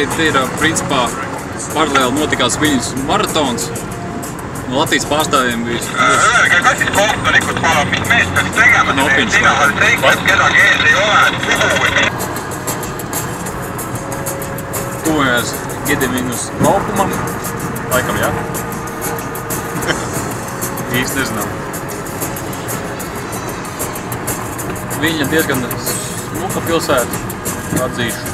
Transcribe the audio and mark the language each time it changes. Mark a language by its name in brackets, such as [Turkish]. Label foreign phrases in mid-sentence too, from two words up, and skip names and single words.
[Latvian] Te ir principā paralēli notikās Viļņas maratons. No Latvijas pārstāvjiem bija [Estonian] Öelge, kas siis kohtunikud palun, mis meest peaks tegema? Sina oled reikad, kedagi ees ei ole, puhu või mida? [Latvian] tuvojamies Gedeminus laukumam. Laikam, jā. Īsti nezinām. Viļņa diezgan smuka pilsēta, atzīšu.